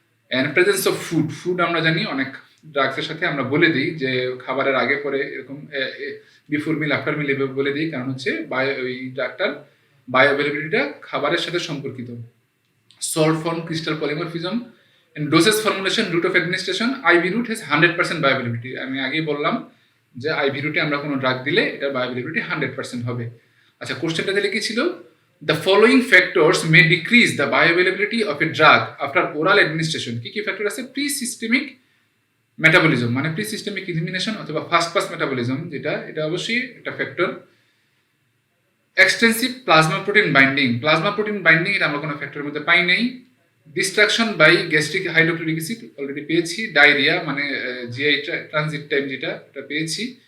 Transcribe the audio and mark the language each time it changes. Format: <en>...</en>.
<en>and presence of food</en> <bn>আমরা জানি অনেক ড্রাগসের সাথে আমরা বলে দিই যে খাবারের আগে পরে এরকম</bn> <en>before meal after meal</en> <bn>এভাবে বলে দিই, কারণ হচ্ছে ওই ড্রাগটার বায়োঅ্যাভেলেবিলিটিটা খাবারের সাথে সম্পর্কিত।</bn> <en>Salt form, crystal polymorphism and doses formulation, route of administration. IV route has 100% bioavailability.</en> <bn>আমি আগেই বললাম যে আইভি রুটে আমরা কোনো ড্রাগ দিলে এটার বায়োঅ্যাভেলেবিলিটি 100% হবে। আচ্ছা, কোশ্চেনটা দিলে কি ছিল?</bn> <en>The following factors may decrease the bioavailability of a drug after oral administration.</en> <bn>কি কি ফ্যাক্টর আছে?</bn> <en>presystemic metabolism মানে presystemic elimination অথবা first pass metabolism,</en> <bn>এটা অবশ্যই একটা factor.</bn> <en>extensive plasma protein binding</en> <bn>এটা আমরা কোনো ফ্যাক্টরের মধ্যে পাই নাই।</bn> <en>Destruction by gastric hydrochloric acid already পেয়েছি। Diarrhoea মানে GI transit time</en> <bn>এটা পেয়েছি।</bn>